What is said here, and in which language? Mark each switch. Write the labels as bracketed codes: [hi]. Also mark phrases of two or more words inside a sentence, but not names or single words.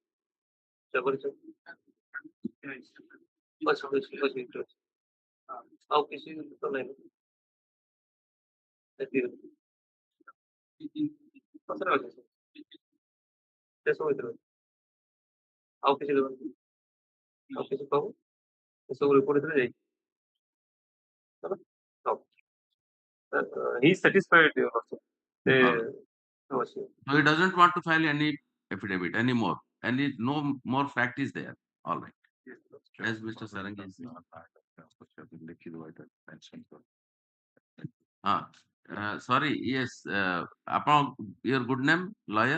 [or] ଆଉ କିଛି ତ ନାହିଁ ପଛରେ ଅଛି ଶେଷ ହୋଇଥିବ ଆଉ କିଛି ଦେବନି ଆଉ କିଛି କହୁ ଏସବୁ ରିପୋର୍ଟ ଭିତରେ ଯାଇଛି [en] he is satisfied so he doesn't want to file any affidavit anymore and no more fact is there all right yes Mr. Sarangi sorry yes upon your good name lawyer